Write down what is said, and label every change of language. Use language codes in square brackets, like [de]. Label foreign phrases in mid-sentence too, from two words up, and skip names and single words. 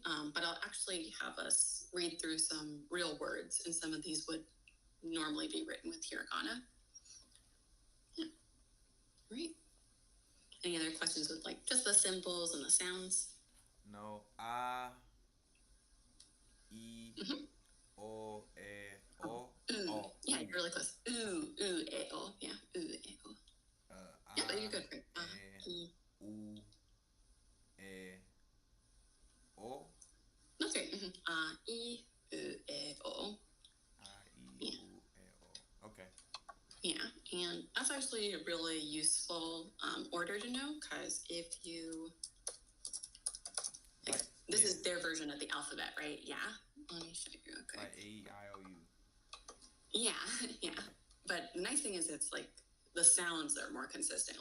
[en] But I'll actually have us read through some real words, and some of these would normally be written with hiragana. Yeah. Right. Any other questions with like just the symbols and the sounds? No. A, E, O, E, O. Oh. Yeah, you're really close. Ooh, e, o. Yeah, ooh, e, o. Yeah, but you're good. Right? E, U, E, O. That's right. I, U, e, o. that's actually a really useful order to know, because if you, like, this is their version of the alphabet, right? Yeah. Let me show you. Okay. Like A-E-I-O-U. Yeah, yeah. But the nice thing is it's like the sounds are more consistent.